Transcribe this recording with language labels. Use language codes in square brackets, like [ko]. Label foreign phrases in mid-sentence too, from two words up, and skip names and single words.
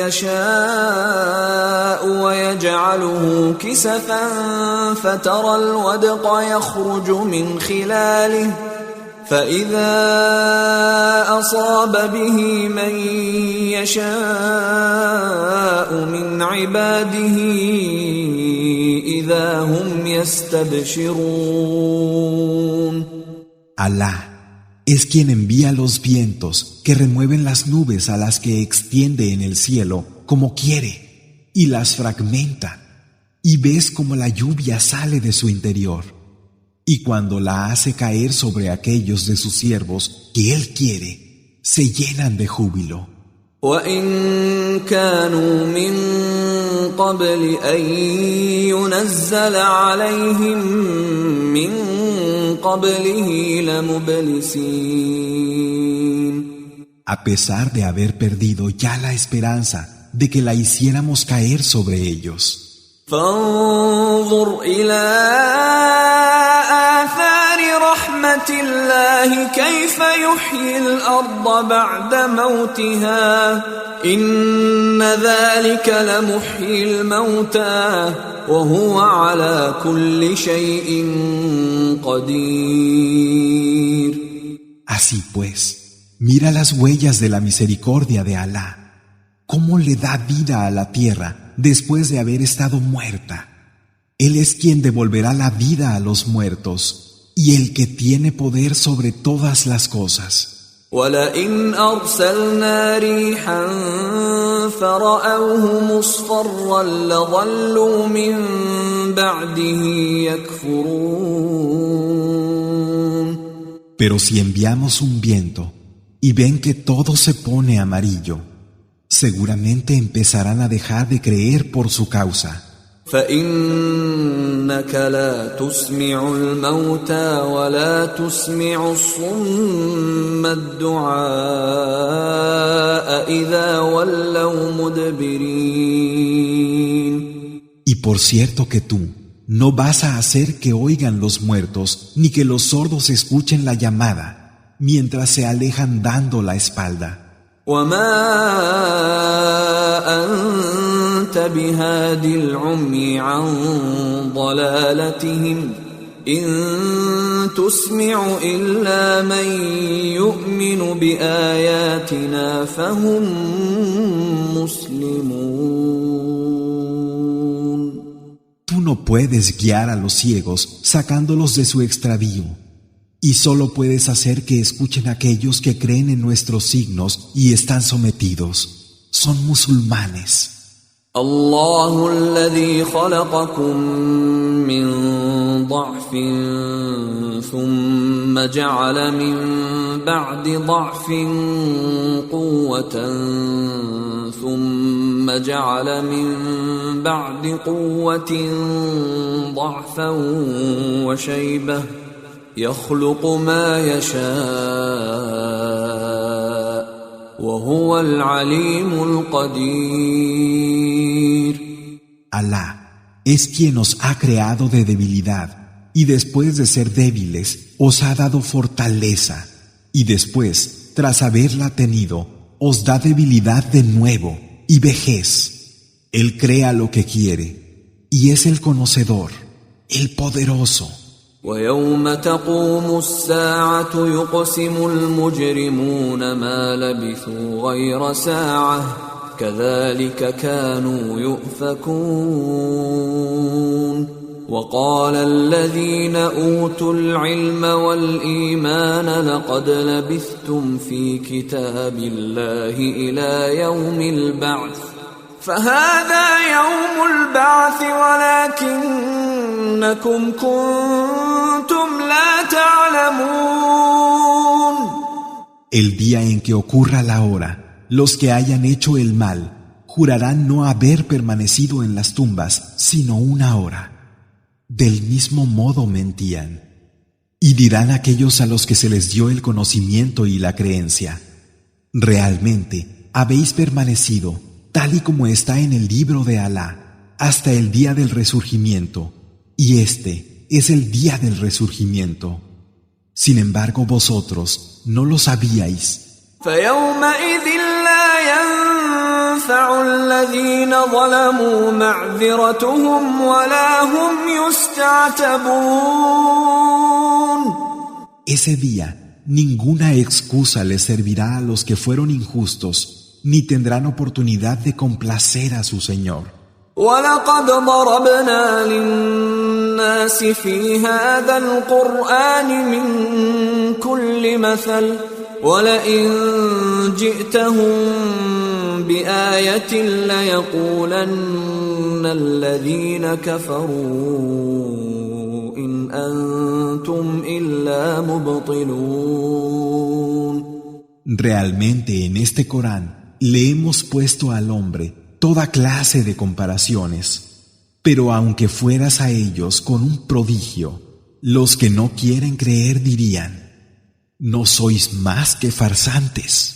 [ar] يشاء ويجعله كسفا فترى الودق يخرج من خلاله فإذا أصاب به من يشاء من عباده إذا هم يستبشرون. [es] Alá es quien envía los vientos que remueven las nubes a las que extiende en el cielo como quiere y las fragmenta, y ves como la lluvia sale de su interior, y cuando la hace caer sobre aquellos de sus siervos que él quiere, se llenan de júbilo. [ar] وَإِن كَانُوا مِن قَبْلِ أَن يُنَزَّلَ عَلَيْهِم مِّن قَبْلِهِ لَمُبْلِسِينَ. [es] A pesar de haber perdido ya la esperanza de que la hiciéramos caer sobre ellos. [ar] فانظر إلى آثار رحمة الله كيف يحيي الأرض بعد موتها إن ذلك لمحيي الموتى وهو على كل شيء قدير. [es] Así pues, mira las huellas de la misericordia de Alá, cómo le da vida a la tierra después de haber estado muerta. Él es quien devolverá la vida a los muertos y el que tiene poder sobre todas las cosas. [ar] وَلَئِنْ أَرْسَلْنَا رِيحًا فَرَأَوْهُ مُصْفَرًّا لَظَلُّوا مِنْ بَعْدِهِ يَكْفُرُونَ. [es] Pero si enviamos un viento y ven que todo se pone amarillo, seguramente empezarán a dejar de creer por su causa. [ar] فإنك لا تسمع الموتى ولا تسمع الصم الدعاء إذا ولوا مدبرين. [es] Y por cierto que tú no vas a hacer que oigan los muertos ni que los sordos escuchen la llamada mientras se alejan dando la espalda. [ar] وما أنت بهاد العمي عن ضلالتهم إن تسمع إلا من يؤمن بآياتنا فهم مسلمون. [es] Tú no puedes guiar a los ciegos sacándolos de su extravío. Y solo puedes hacer que escuchen aquellos que creen en nuestros signos y están sometidos. Son musulmanes. [ar] الله الذي خلقكم من ضعف ثم جعل من بعد ضعف قوة ثم جعل من بعد قوة ضعفا وشيبة يخلق ما يشاء وهو العليم القدير. [es] Alá es quien os ha creado de debilidad y después de ser débiles os ha dado fortaleza y después, tras haberla tenido, os da debilidad de nuevo y vejez. Él crea lo que quiere y es el conocedor, el poderoso. [ar] ويوم تقوم الساعة يقسم المجرمون ما لبثوا غير ساعة كذلك كانوا يؤفكون. وقال الذين أوتوا العلم والإيمان لقد لبثتم في كتاب الله إلى يوم البعث فهذا يوم البعث ولكنكم كنتم لا تعلمون. [es] El día en que ocurra la hora, los que hayan hecho el mal jurarán no haber permanecido en las tumbas sino una hora. Del mismo modo mentían. Y dirán aquellos a los que se les dio el conocimiento y la creencia: realmente habéis permanecido tal y como está en el libro de Alá, hasta el día del resurgimiento, y este es el día del resurgimiento. Sin embargo, vosotros no lo sabíais. [ar] فيومئذ لا ينفع الذين ظلموا معذرتهم ولا هم يستعتبون. [es] Ese día, ninguna excusa les servirá a los que fueron injustos, ni tendrán oportunidad de complacer a su Señor. [ar] وَلَقَدْ ضَرَبْنَا لِلنَّاسِ فِي هَذَا الْقُرْآنِ مِنْ كُلِّ مَثَلٍ وَلَئِنْ جِئْتَهُمْ بِآيَةٍ لَيَقُولَنَّ الَّذِينَ كَفَرُوا إِنْ أَنْتُمْ إِلَّا مُبْطِلُونَ. [es] Realmente en este Corán le hemos puesto al hombre toda clase de comparaciones, pero aunque fueras a ellos con un prodigio, los que no quieren creer dirían: ¿no sois más que farsantes?